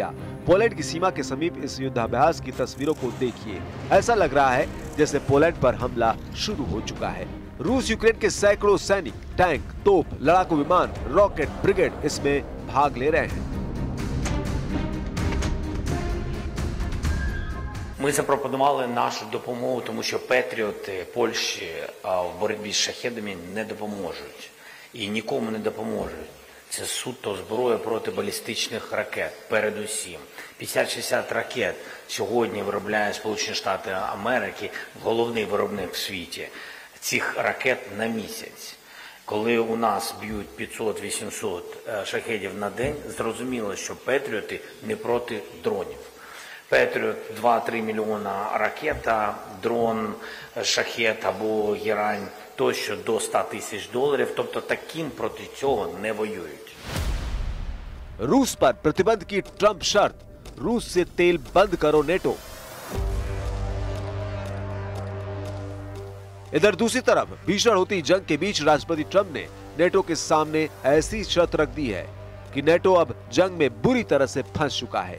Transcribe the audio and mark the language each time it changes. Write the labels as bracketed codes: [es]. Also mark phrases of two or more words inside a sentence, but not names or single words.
[hi] पोलैंड की सीमा के समीप इस युद्धाभ्यास की तस्वीरों को देखिए। ऐसा लग रहा है जैसे पोलैंड पर हमला शुरू हो चुका है। रूस यूक्रेन के सैकड़ों सैनिक, टैंक, तोप, लड़ाकू विमान, रॉकेट ब्रिगेड इसमें भाग ले रहे हैं। [uk] Ми запропонували нашу допомогу, тому що патріоти Польщі в боротьбі з шахедами не допоможуть. І нікому не допоможуть. Це суто зброя проти балістичних ракет, передусім. 50-60 ракет сьогодні виробляє Сполучені Штати Америки, головний виробник в світі, цих ракет на місяць. Коли у нас б'ють 500-800 шахедів на день, зрозуміло, що патріоти не проти дронів. Патріот 2-3 мільйона ракета, дрон, шахет або герань тощо до $100 000, тобто таким проти цього не воюють. [hi] रूस पर प्रतिबंध की ट्रंप शर्त, रूस से तेल बंद करो नेटो। इधर दूसरी तरफ भीषण होती जंग के बीच राष्ट्रपति ट्रंप ने नेटो के सामने ऐसी शर्त रख दी है कि नेटो अब जंग में बुरी तरह से फंस चुका है।